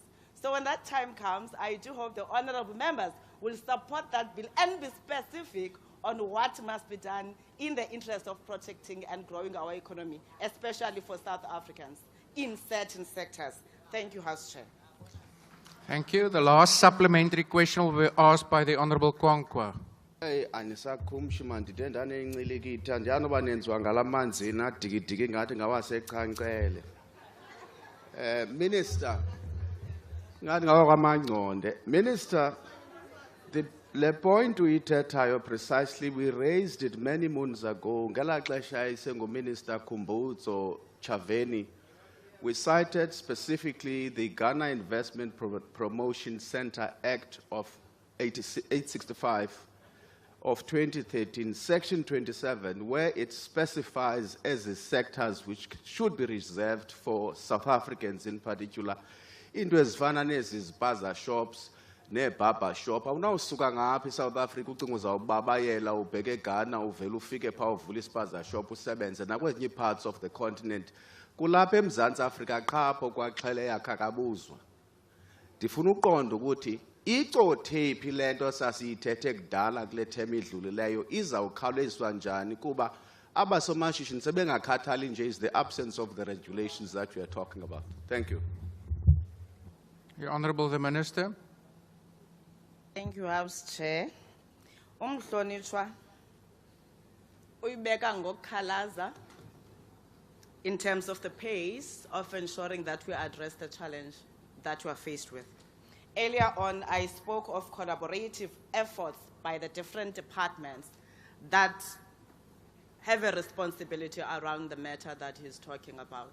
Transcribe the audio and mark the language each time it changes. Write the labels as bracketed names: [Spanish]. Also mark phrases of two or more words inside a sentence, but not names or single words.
[English] So when that time comes, I do hope the honorable members will support that bill and be specific on what must be done in the interest of protecting and growing our economy, especially for South Africans in certain sectors. Thank you, House Chair. Thank you. The last supplementary question will be asked by the Honorable Kwankwa. [Xhosa] Anisakhumshi mandide ndanengcilikitha ndiyanoba nenziwa ngalamanzi nadigidigi ngathi ngawasechankcele. Minister, ngathi ngawakwamangconde. [English] Minister, the point uyithethayo precisely we raised it many moons ago [Xhosa] ngela xesha isenguMinister [English] Khumbudzo Chaveni. We cited specifically the Ghana Investment Promotion Center Act of 865 of 2013, Section 27, where it specifies as the sectors which should be reserved for South Africans in particular, [Xhosa] into ezifana nezi shops, ne-barber shop. Awunawusuka ngapha South Africa ucinga uzawubabayela ubheke eGhana uvele ufike pha uvula ispaza shop usebenze nakwezinye [English] parts of the continent. [Xhosa] Kulapha eMzantsi Afrika qha apho kwaxhele yakhe akabuzwa. Ndifuna uqonda ukuthi icothe phi lento sasiyithethe kudala kule thema idlulileyo izawukhawuleziswa njani kuba abasomashishini sebengakhathali nje [English] is the absence of the regulations that we are talking about. Thank you. The Honorable the Minister. Thank you, House Chair. [Xhosa] Umhlonishwa uyibeka ngokukhalaza [English] in terms of the pace of ensuring that we address the challenge that we are faced with. Earlier on, I spoke of collaborative efforts by the different departments that have a responsibility around the matter that he's talking about.